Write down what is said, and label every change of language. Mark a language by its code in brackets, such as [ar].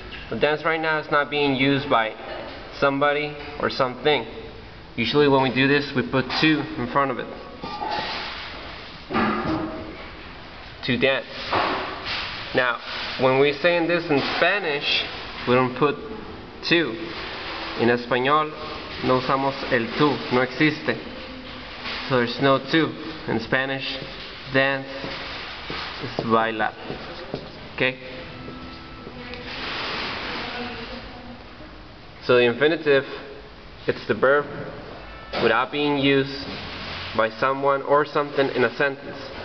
[en] The dance right now is not being used by somebody or something. Usually when we do this, we put to in front of it. To dance. Now, when we say this in Spanish, we don't put to. [es] En español no usamos el tú, no existe. [en] So there's no to. In Spanish, dance is bailar. Okay? So the infinitive, it's the verb without being used by someone or something in a sentence.